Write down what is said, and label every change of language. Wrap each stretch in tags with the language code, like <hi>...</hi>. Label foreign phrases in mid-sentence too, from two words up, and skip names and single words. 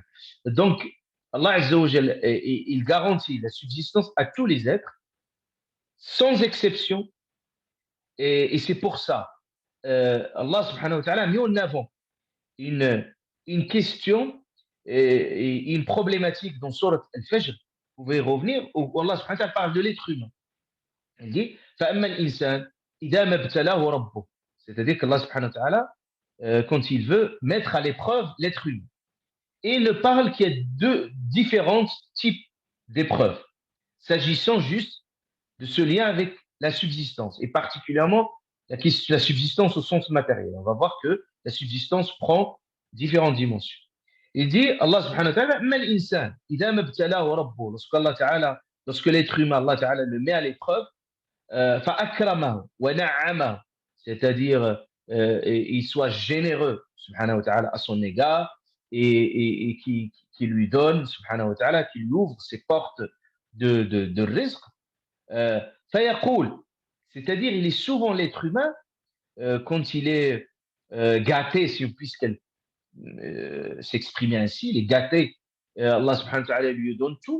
<fr>Donc,</fr> <ar>الله عز وجل,</ar> <fr>il garantit la subsistance à tous les êtres, sans exception, Et c'est pour ça, Allah</fr> <ar>سبحانه وتعالى</ar> <fr>a mis en avant une, une question et une problématique dans Surat Al-Fajr. Vous pouvez revenir où Allah</fr> <ar>سبحانه وتعالى</ar> <fr>parle de l'être humain. Il dit</fr> <ar>فَأَمَّا الْإِنسَانِ إِذَا مَا ابْتَلَاهُ رَبُّهُ.</ar> <fr>C'est-à-dire qu'Allah</fr> <ar>سبحانه وتعالى,</ar> <fr>quand il veut mettre à l'épreuve l'être humain. Et il ne parle qu'il y a deux différents types d'épreuves, s'agissant juste de ce lien avec la subsistance, et particulièrement la subsistance au sens matériel. On va voir que la subsistance prend différentes dimensions. Il dit,</fr> <ar>الله سبحانه وتعالى ما الإنسان إذا ما ابتلاه ربه,</ar> <fr>lorsque l'être humain,</fr> <ar>الله تعالى</ar> <fr>le met à l'épreuve,</fr> <ar>فأكرمه ونعمه,</ar> <fr>c'est-à-dire il soit généreux,</fr> <ar>سبحانه وتعالى,</ar> <fr>à son égard, et qui lui donne,</fr> <ar>سبحانه وتعالى,</ar> <fr>qui lui ouvre ses portes de rizq, fayaqul, c'est-à-dire il est souvent l'être humain, quand il est gâté, si on puisse s'exprimer ainsi, il est gâté, Allah</fr> <ar>سبحانه وتعالى</ar> <fr>lui donne tout.</fr>